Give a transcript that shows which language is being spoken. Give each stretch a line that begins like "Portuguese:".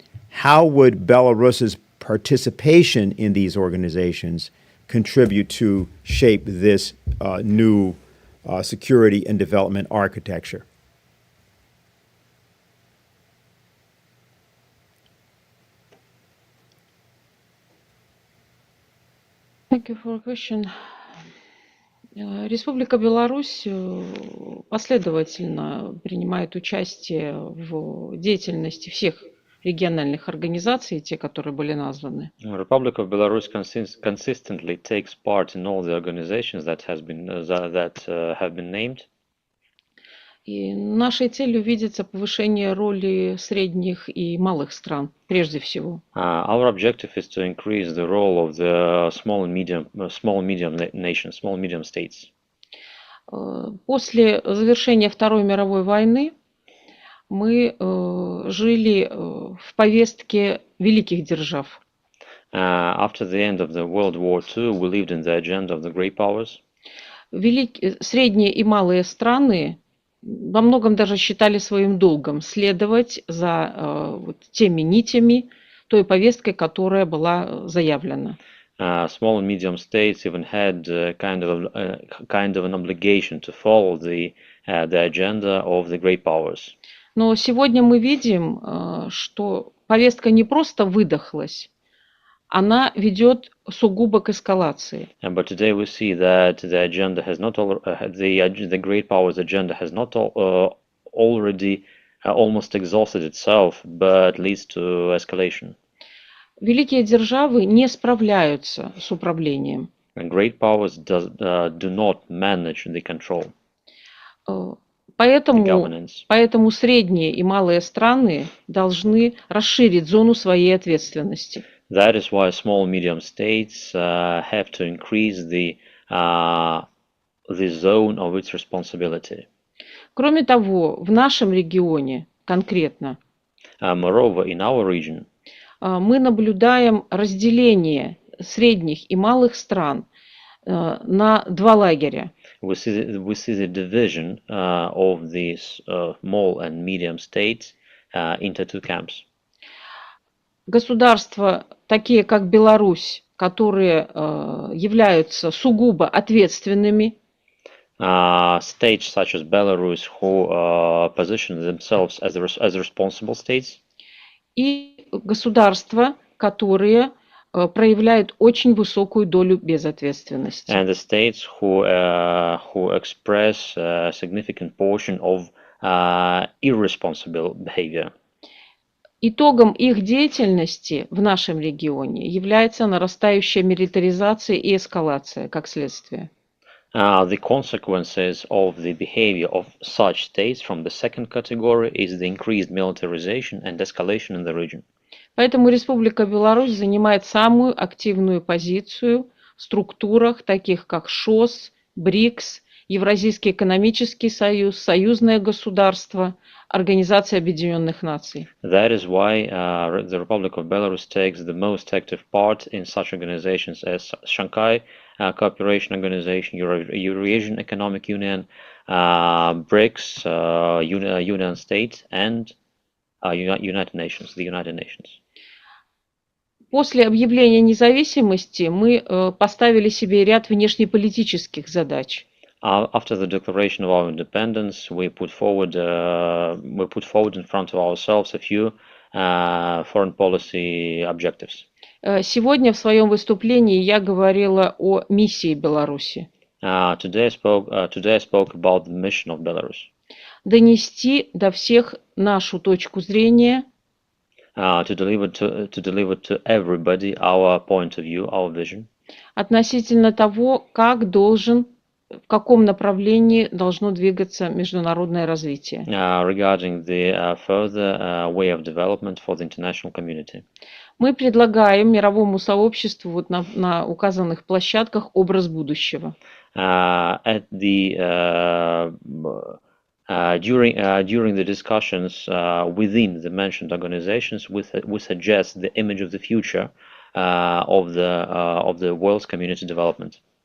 English: How would Belarus's participation in these organizations contribute to shape this new security and development architecture? Thank you for the question.
Russian: Республика Беларусь последовательно принимает участие в деятельности всех региональных организаций, те, которые были названы.
English: The Republic of Belarus consistently takes part in all the organizations that have been named.
Russian: И нашей целью видится повышение роли средних и малых стран, прежде всего.
English: Our objective is to increase the role of the small and medium nations, small and medium states.
Russian: После завершения Второй мировой войны мы жили в повестке великих держав.
English: After the end of the World War II, we lived in the agenda of the great powers.
Russian: Средние и малые страны во многом даже считали своим долгом следовать за теми нитями, той повесткой, которая была заявлена.
English: Small and medium states even had kind of an obligation to follow the agenda of the great powers.
Russian: Но сегодня мы видим, что повестка не просто выдохлась, она ведет сугубо к эскалации.
English: But today we see that the agenda has not the great powers agenda has not already almost exhausted itself, but leads to escalation.
Russian: Великие державы не справляются с управлением.
English: Great powers do not manage the control.
Russian: Поэтому средние и малые страны должны расширить зону своей ответственности.
English: That is why small and medium states have to increase the zone of its responsibility.
Russian: Кроме того, в нашем регионе конкретно
English: moreover, in our region,
Russian: мы наблюдаем разделение средних и малых стран на два лагеря.
English: We see the division of these small and medium states into two camps.
Russian: Государства, такие как Беларусь, которые являются сугубо ответственными,
English: states such as Belarus, who position themselves as responsible states,
Russian: и государства, которые проявляют очень высокую долю безответственности.
English: And the states who express a significant portion of irresponsible behavior.
Russian: Итогом их деятельности в нашем регионе является нарастающая милитаризация и эскалация как следствие.
English: The consequences of the behavior of such states from the second category is the increased militarization and escalation in the region.
Russian: Поэтому Республика Беларусь занимает самую активную позицию в структурах, таких как ШОС, БРИКС, Евразийский экономический союз, союзное государство, Организация Объединенных Наций.
English: That is why the Republic of Belarus takes the most active part in such organizations as Shanghai Cooperation Organization, Eurasian Economic Union, BRICS, Union States, and United Nations, the United Nations.
Russian: После объявления независимости мы поставили себе ряд внешнеполитических задач.
English: After the declaration of our independence, we put forward in front of ourselves a few foreign policy objectives.
Russian: Сегодня в своем выступлении я говорила о миссии Беларуси.
English: Today I spoke about the mission of Belarus.
Russian: Донести до всех нашу точку зрения.
English: To deliver to everybody our point of view, our vision.
Russian: Относительно того, в каком направлении должно двигаться международное развитие.
English: Regarding the further way of development for the international community.
Russian: Мы предлагаем мировому сообществу на указанных площадках образ будущего.
English: During the discussions within the mentioned organizations, we suggest the image of the future of the world's community development.